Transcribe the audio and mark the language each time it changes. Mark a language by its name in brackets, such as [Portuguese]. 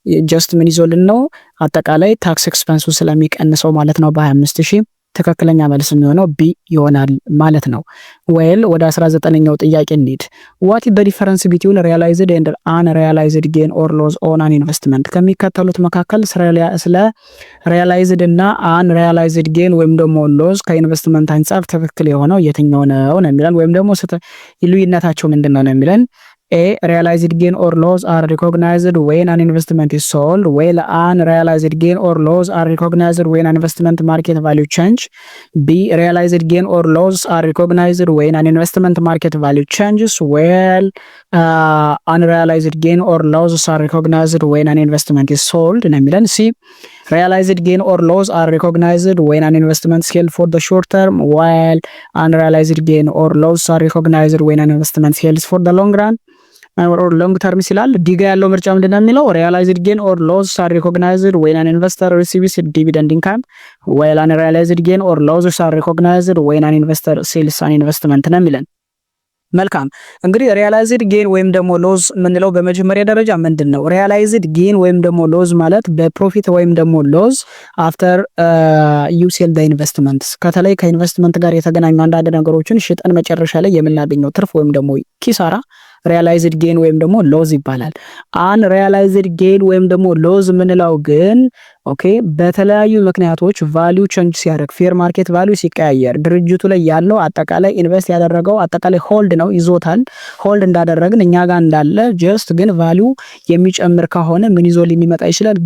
[Amharic] ጀስት ምን ይዞልን ነው አጠቃላይ ታክስ ኤክስፐንሱ ስለሚቀንሰው ማለት ነው በ25,000 ትክክለኛ መልስ የሚሆነው ቢ ይሆናል ማለት ነው። ዌል ወደ 19ኛው ጥያቄ እንሂድ። [English] ዋት ኢዝ ዘ ዲፈረንስ ቢትዊን ሪያላይዝድ ኤንድ አንሪያላይዝድ ጌን ኦር ሎዝ ኦን አን ኢንቨስትመንት? [Amharic] ከሚከተሉት መካከል ስለ ሪያላይዝድ እና አንሪያላይዝድ ጌን ወይም ደግሞ ሎዝ ከኢንቨስትመንት አንጻር ትክክል የሆነው የትኛው ነው ነው የሚለን፣ ወይም ደግሞ ልዩነታቸው ምንድነው ነው የሚለን። A. [English] Realized gain or loss are recognized when an investment is sold, while unrealized gain or loss are recognized when an investment market value change. B. Realized gain or loss are recognized when an investment market value changes, while unrealized gain or loss are recognized when an investment is sold. C. Realized gain or loss are recognized when an investment sells for the short term, while unrealized gain or loss are recognized when an investment sells for the long run or long term [Amharic] ይላል። ዲጋ ያለው ምርጫ ምንድነው የሚለው [English] realized gain or loss are recognized when an investor receives dividend income, while unrealized gain or losses are recognized when an investor sells an investment ነው የሚለን። [Amharic] መልካም እንግዲህ ሪያላይዝድ ጌን ወይም ደግሞ ሎዝ ምንለው በመጀመሪያ ደረጃ ምንድነው? ሪያላይዝድ ጌን ወይም ደግሞ ሎዝ ማለት በፕሮፊት ወይም ደግሞ ሎዝ [English] አፍተር ዩ ሴል ዘ ኢንቨስትመንትስ [Amharic] ከተለይ ከኢንቨስትመንት ጋር የተገናኙ አንዳንድ ነገሮችን ሽጠን መጨረሻ ላይ የምናገኘው ትርፍ ወይም ደግሞ ኪሳራ ሪያላይዝድ ጌን ወይም ደግሞ ሎዝ ይባላል። አን ሪያላይዝድ ጌን ወይም ደግሞ ሎዝ ምንለው ግን ኦኬ በተለያዩ ምክንያቶች ቫልዩ ቼንጅ ሲያደርግ ፌር ማርኬት ቫልዩ ሲቀያየር ድርጅቱ ላይ ያለው አጠቃላይ ኢንቨስት ያደረገው አጠቃላይ ሆልድ ነው ይዞታል። ሆልድ እንዳደረግን እኛ ጋር እንዳለ ጀስት ግን ቫልዩ የሚጨምር ከሆነ ምን ይዞ ሊመጣ ይችላል?